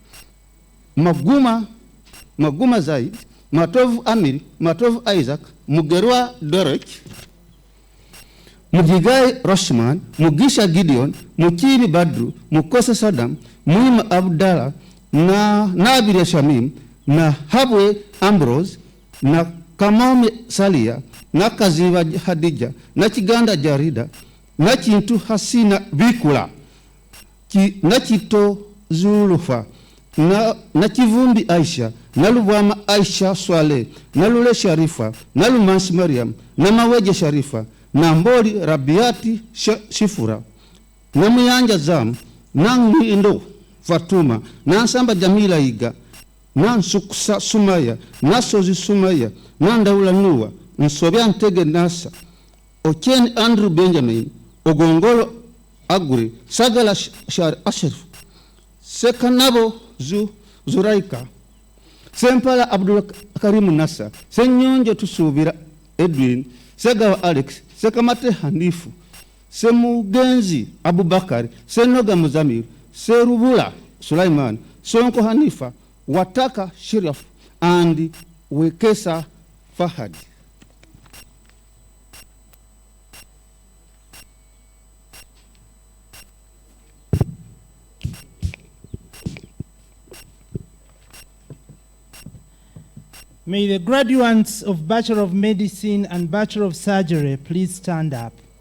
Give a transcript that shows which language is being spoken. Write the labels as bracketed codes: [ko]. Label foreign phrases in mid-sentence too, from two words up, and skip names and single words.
[en] Maguma Zaid, Matov Amir, Matov Isaac, Mugerwa Derek, Mugigai Roshman, Mugisha Gideon, Mukiri Badru, Mukose Saddam, Muima Abdallah, na Nabire Shamim, na Habwe Ambrose, na Kamome Salia, na Kaziva Hadija, na Chiganda Jarida, na Chintu Hasina Bikula, na Chito Zulufa, na Kivumbi Aisha, na Lubwama Aisha Swale, na Lule Sharifa, na Lumansi Mariam, na Maweje Sharifa, na Mboli Rabiati Shifura, na Muyanja Zam, na Ngindo Fatuma, na Nsamba Jamila Iga, na Nsuksa Sumaya, na Sozi Sumaya, na Ndaula Nuwa, Nsobya Ntege Nasa, Ochen Andrew Benjamin, Ogongolo Aguri, Sagala Shar Ashraf, Sekanabo Zuraika, Sempala Abdul Karim Nasa, Senyonje Tusubira Edwin, Segawa Alex, Sekamate Hanifu, Semugenzi Abubakar, Senoga Muzamir, Serubula Sulaiman, Sonko Hanifa, Wataka Shiraf, and Wekesa Fahad. May the graduates of Bachelor of Medicine and Bachelor of Surgery please stand up.